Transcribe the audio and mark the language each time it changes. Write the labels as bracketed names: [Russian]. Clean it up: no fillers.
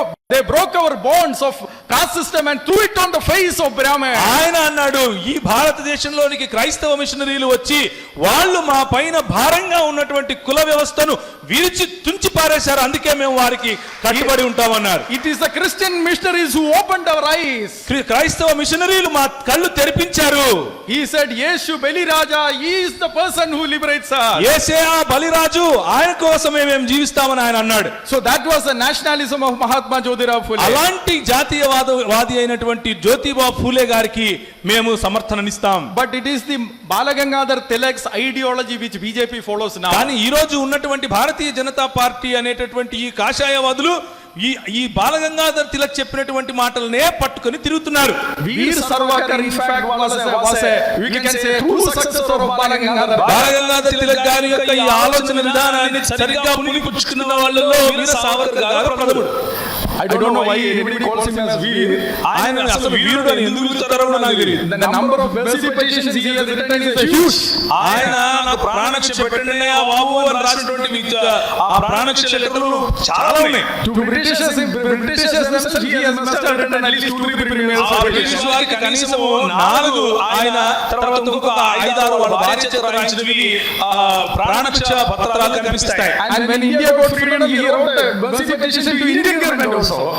[English] They broke our bonds of caste system and threw it on the face of Brahman. [Telugu] ఆయన అన్నాడు, ఈ భారతదేశంలోనికి క్రైస్తవ మిషనరీలు వచ్చి వాళ్ళు మా పైన భారంగా ఉన్నటువంటి కుల వ్యవస్థను విరిచి తుంచి పారేశారు, అందుకే మేము వారికి కట్టుబడి ఉంటామన్నారు. [English] It is the Christian missionaries who opened our eyes. [Telugu] క్రైస్తవ మిషనరీలు మా కళ్ళు తెరిపించారు. [English] He said Yeshu Beliraja, he is the person who liberates us. [Telugu] యేసే ఆ బలిరాజు, ఆయన కోసమే మేము జీవిస్తామని ఆయన అన్నాడు. [English] So that was the nationalism of Mahatma Jyotirao Phule. [Telugu] అలాంటి జాతీయవాది అయినటువంటి జ్యోతిబా ఫూలే గారికి మేము సమర్థననిస్తాం. [English] But it is the Bala Gangadhar Tilak's ideology which BJP follows now. [Telugu] కానీ ఈ రోజు ఉన్నటువంటి భారతీయ జనతా పార్టీ అనేటటువంటి ఈ కాషాయవాదులు ఈ బాలగంగాధర్ తిలక్ చెప్పినటువంటి మాటలనే పట్టుకొని తిరుగుతున్నారు. [English] Veer Sarvarkar in fact was a we can say true successor of Bala Gangadhar. [Telugu] Balgangadhar Tilak గారి యొక్క ఈ ఆలోచన విధానాన్ని సరిగ్గా పుణిపుచ్చుకున్న వాళ్ళలో వీర సావర్కర్ గారు ప్రథముడు. [English] I don't know why anybody calls him as Veer. [Telugu] ఆయన అసలు వీరుడు అని ఎందుకు పిలుస్తారో నాకు తెలియదు. [English] The number of mercy petitions he has written is huge. [Telugu] ఆయన నాకు ప్రాణరక్ష పెట్టండి ఆ బాబు అని రాసినటువంటి ఆ ప్రాణరక్ష లెటర్లు చాలా ఉన్నాయి. [English] To Britishers themselves he has must have written at least 2-3 emails. [Telugu] British వారికి కనీసం 4 ఆయన తర్వాత ఇంకొక 5-6 వాళ్ళ భార్య చేత రాయించినవి ప్రాణరక్ష పత్రాలు కనిపిస్తాయి. [English] And when India got freedom he wrote a mercy petition to Indian government also.